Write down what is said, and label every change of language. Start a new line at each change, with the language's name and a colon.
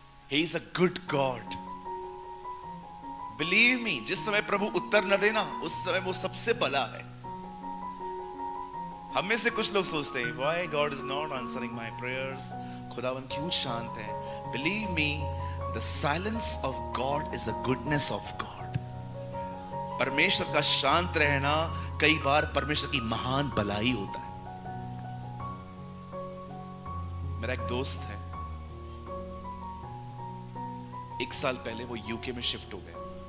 English: He is a good God. Believe me,
Hindi: जिस समय प्रभु उत्तर न देना उस समय वो सबसे भला है। हम में से कुछ लोग सोचते हैं
English: why God is not answering my prayers,
Hindi: खुदावन क्यों शांत है।
English: Believe me, the silence of God is the goodness of God.
Hindi: परमेश्वर का शांत रहना कई बार परमेश्वर की महान भलाई होता है। मेरा एक दोस्त है, 1 साल पहले वो यूके में शिफ्ट हो गया।